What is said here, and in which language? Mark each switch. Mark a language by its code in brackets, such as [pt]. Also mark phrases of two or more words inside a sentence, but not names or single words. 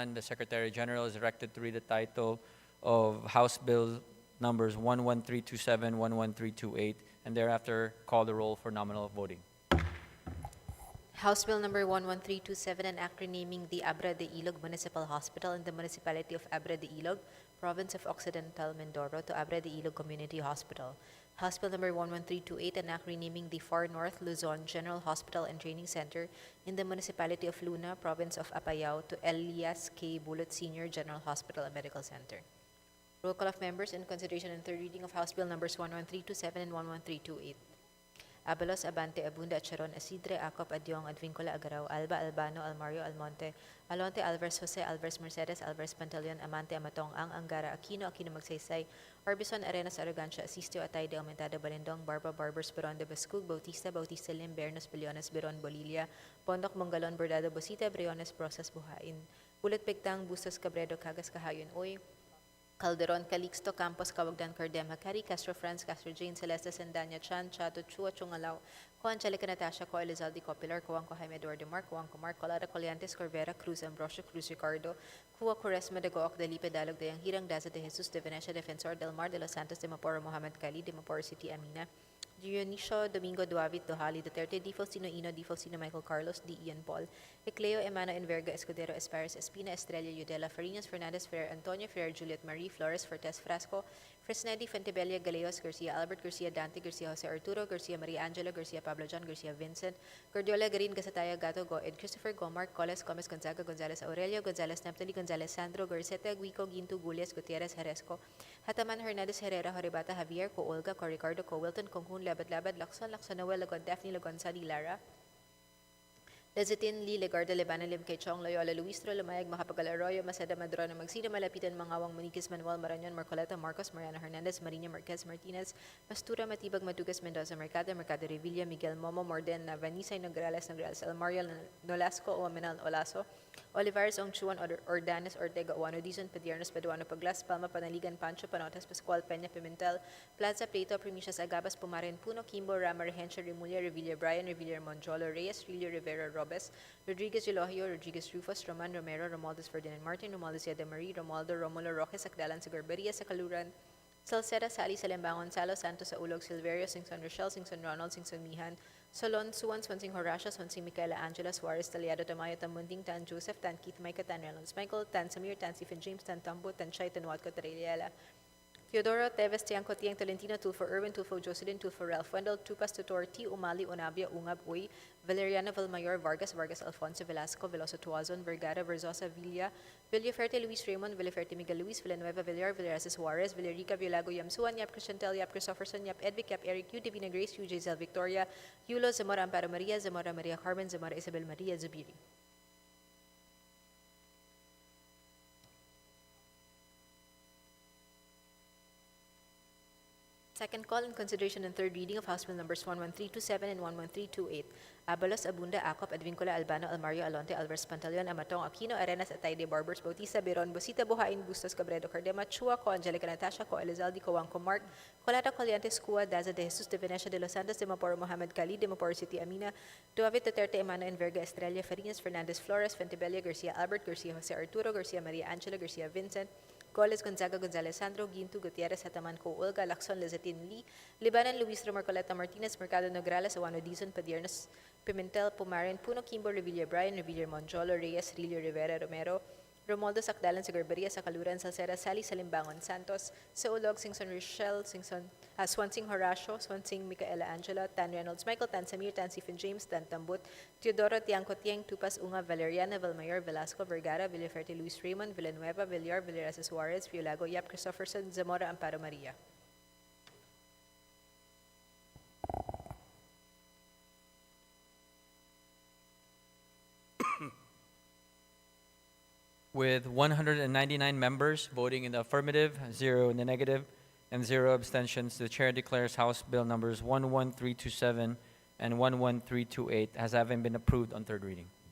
[en] The Secretary General is directed to read the title of House Bill numbers 11327, 11328, and thereafter call the roll for nominal voting. House Bill number 11327, an act renaming the Abra de Ilog Municipal Hospital in the municipality of Abra de Ilog, province of Occidental Mindoro, to Abra de Ilog Community Hospital. House Bill number 11328, an act renaming the Far North Luzon General Hospital and Training Center in the municipality of Luna, province of Apayao, to Elias K. Bulot Senior General Hospital and Medical Center. Roll call of members in consideration and third reading of House Bill numbers 11327 and 11328. Abalos, Abante, Abunda, Charon, Isidre, Acop, Adyong, Advincula, Agaraw, Alba, Albano, Almario, Almonte, Alonte, Alvarez, Jose, Alvarez, Mercedes, Alvarez, Pantaleon, Amante, Amatong, Ang, Angara, Aquino, Magsaysay, Orbison, Arenas, Arrogancia, Asistio, Atayde, Aumentada, Balindong, Barba, Barbers, Beron de Bascug, Bautista, Bautista Lim, Bernos, Biliones, Beron, Bolilia, Pondok, Mongalon, Bordado, Bosita, Briones, Process, Buhain, Ulit, Pigtang, Bustos, Cabredo, Cagas, Kahayon, Uy, Calderon, Calixto, Campos, Cawagdan, Cardema, Cari, Castro Franz, Castro Jane, Celeste, Sendanya, Chan, Chato, Chua, Chungalaw, Co Angelica, Natasha, Co Elizalde, Copilar, Coanco, Jaime Eduardo Mar, Coanco Mar, Colada, Coliantes, Corvera, Cruz, Ambrosio, Cruz, Ricardo, Cua, Quaresma, de Gooc, Delipe, Dalog, de Hirang, Daza, de Jesus, de Venecia, Defensor, Del Mar, de Los Santos, de Maporo, Mohamed Cali, de Maporo City, Amina, Dionisio, Domingo, Duavit, Dohali, Duterte, Di Faustino, Ino, Di Faustino, Michael Carlos, Di Ian Paul, Ecleo, Emano, Enverga, Escudero, Espares, Espina, Estrella, Yudela, Farinas, Fernandez, Ferrer, Antonio, Ferrer, Juliet Marie, Flores, Fortes, Frasco, Fresnedi, Fentebella, Galeos, Garcia, Albert, Garcia, Dante, Garcia, Jose Arturo, Garcia, Maria Angela, Garcia, Pablo John, Garcia, Vincent, Gordiola, Garin, Gasataya, Gato, Goed, Christopher, Gomar, Coles, Gomez, Gonzaga, Gonzalez, Aurelio, Gonzalez, Neptali, Gonzalez, Sandro, Garceta, Guico, Ginto, Gulias, Gutierrez, Heresco, Hataman, Hernandez, Herrera, Horibata, Javier, Co Olga, Co Ricardo, Co Wilton, Conjun, Labad, Labad, Lacson, Noel, Lagon, Daphne, Lagon, Sadi, Lara, Lezitin, Lee, Legarda, Lebanon, Lim, Kay Chong, Loyola, Luistro, Lumayag, Macapagal Arroyo, Masada, Madrono, Magsida, Malapitan, Mangawang, Maniquis, Manuel, Marañon, Marcoleta, Marcos, Mariana Hernandez, Marina Marquez, Martinez, Pastura, Matibag, Madugas, Mendoza, Mercado, Mercado Revilla, Miguel Momo, Morden, Vanisa, Nograles, El Mario, Nolasco, Omenal, Olaso, Olivares, Ongchuan, Ordanes, Ortega, Uano, Dizon, Padiernos, Paduano, Paglas, Palma, Panaligan, Pancho, Panotas, Pascual, Peña, Pimentel, Plaza, Plato, Primicias, Agabas, Pumaren, Puno, Kimbo, Rama, Rehencha, Remulla, Revilla, Brian, Revilla, Monjolo, Reyes, Rilio, Rivera, Robes, Rodriguez, Elohio, Rodriguez, Rufus, Roman, Romero, Romualdez, Ferdinand Martin, Romualdez, Yada Marie, Romualdo, Romulo, Roque, Sakdalan, Sagarberia, Sakaluran, Salceda, Sally, Salembangon, Salo, Santos, Saulog, Silverio, Singson, Rochelle, Singson, Ronald, Singson, Mihan, Solon, Suwan, Swansing, Horacio, Swansing, Micaela, Angela, Suarez, Taliado, Tamayo, Tamunding, Tan Joseph, Tan Keith, Micah, Tan Reynolds, Michael, Tan Samir, Tan Stephen James, Tan Tambo, Tan Chay, Tan Watco, Tareliela, Teodoro, Teves, Tiangco, Tiang, Tolentino, Tulfo Irwin, Tulfo Jocelyn, Tulfo Ralph Wendell, Tupas, Tutor, T. Umali, Unabia, Ungab, Uy, Valeriana Valmayor, Vargas, Vargas Alfonso, Velasco, Veloso Tuazon, Vergara, Verzosa, Villa, Villaferte, Luis Raymond, Villaferte, Miguel Luis, Villanueva, Villar, Villaraces Juarez, Villarica, Villago, Yamsuan, Yap Cristantel, Yap Christopherson, Yap Edvic, Yap Eric, U. Divina Grace, U. Giselle Victoria, Yulo, Zamora Amparo Maria, Zamora Maria Carmen, Zamora Isabel Maria Zubiri. Second call in consideration and third reading of House Bill numbers 11327 and 11328. Abalos, Abunda, Acop, Advincula, Albano, Almario, Alonte, Alvarez, Pantaleon, Amatong, Aquino, Arenas, Atayde, Barbers, Bautista, Biron, Busita, Buhain, Bustos, Cabredo, Cardema, Chua, Co, Angelica, Natasha, Co, Elizalde, Coangco, Mark, Colata, Coliantes, Cua, Daza de Jesus, de Venecia, de Los Santos, de Maporo, Mohamed Khalid, de Maporo City, Amina, Duavit, Duterte, Emano, Enverga, Estrella, Farinas, Fernandez, Flores, Fentebella, Garcia, Albert, Garcia, Jose Arturo, Garcia, Maria Angela, Garcia, Vincent, Goles, Gonzaga, Gonzalez, Sandro, Ginto, Gutierrez, Hataman, Co, Olga, Lacson, Lezatin, Lee, Libanan, Luis, Marcoleta, Martinez, Mercado, Nograles, Awano, Dizon, Padiernos, Pimentel, Pumarin, Puno, Kimbo, Revilla, Brian, Revilla, Monjolo, Reyes, Rilio, Rivera, Romero, Romualdo, Sakdalan, Sagarberia, Sakaluran, Salceda, Sally, Salimbangon, Santos, Saulog, Singson, Rochelle, Swansing, Horacio, Swansing, Micaela, Angela, Tan Reynolds, Michael, Tan Samir, Tan Stephen James, Tan Tambut, Teodoro, Tiangco, Tiang, Tupas, Unga, Valeriana, Valmayor, Velasco, Vergara, Villaferte, Luis Raymond, Villanueva, Villar, Villaraces Juarez, Violago, Yap Christopherson, Zamora, Amparo Maria. With 199 members voting in the affirmative, 0 in the negative, and 0 abstentions, the chair declares House Bill numbers 11327 and 11328 as having been approved on third reading.